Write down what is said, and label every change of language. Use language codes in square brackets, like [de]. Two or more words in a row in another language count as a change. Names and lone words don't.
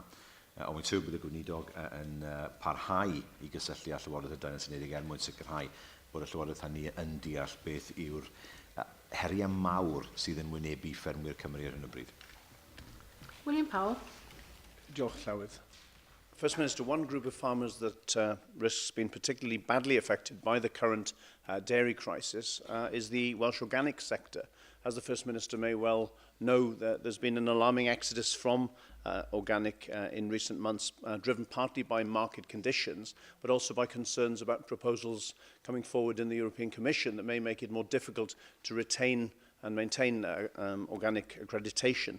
[cy] Ond mae'n siŵr bod y Gweinidog yn parhau i gysylltu â Llywodraeth y Deyrnas Unedig mwyn sicrhau bod y Llywodraeth hynny yn deall beth yw'r heriau mawr sydd yn wynebu ffermwyr Cymru ar hyn o bryd. William Powell. Diolch Llywydd. [en] First Minister, one group of farmers that risks being particularly badly affected by the current dairy crisis is the Welsh organic sector. As the First Minister may well know, there's been an alarming exodus from organic in recent months, driven partly by market conditions, but also by concerns about proposals coming forward in the European Commission that may make it more difficult to retain and maintain organic accreditation.